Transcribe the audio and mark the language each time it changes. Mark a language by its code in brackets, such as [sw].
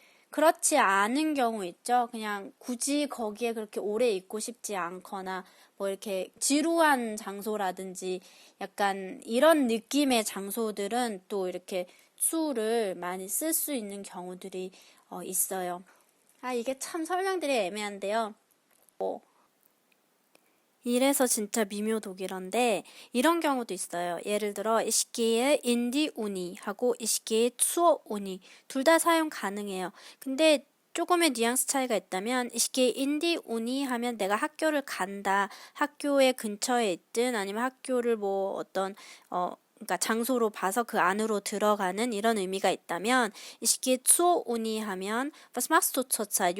[ko] 그렇지 않은 경우 있죠. 그냥 굳이 거기에 그렇게 오래 있고 싶지 않거나 뭐 이렇게 지루한 장소라든지 약간 이런 느낌의 장소들은 또 이렇게 수를 많이 쓸 수 있는 경우들이 있어요. 이게 참 설명드리기 애매한데요. 이래서 진짜 미묘독일어인데 이런 경우도 있어요. 예를 들어 [de] ich gehe in die Uni [ko] 하고 [de] ich gehe zur Uni [ko] 둘 다 사용 가능해요. 근데 조금의 뉘앙스 차이가 있다면 [de] ich gehe in die Uni [ko] 하면 내가 학교를 간다. 학교의 근처에 있든 아니면 학교를 뭐 어떤 그러니까 장소로 봐서 그 안으로 들어가는 이런 의미가 있다면 [de] ich gehe zur Uni [ko] 하면 [de] was machst du zurzeit?